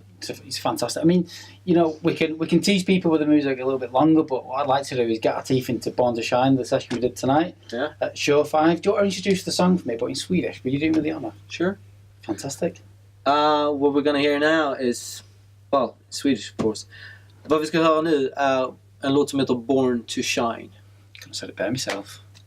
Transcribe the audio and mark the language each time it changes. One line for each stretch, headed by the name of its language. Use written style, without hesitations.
English: It's fantastic. I mean, we can tease people with the music a little bit longer, but what I'd like to do is get our teeth into Born to Shine, the session we did tonight at Shore 5. Do you want to introduce the song for me, but in Swedish? Will you do me the honour? Sure. Fantastic. What we're going to hear now is, well, Swedish of course.
Swedish: Vad vi ska höra nu är en låt som heter Born to Shine.
English: Can I say it better myself?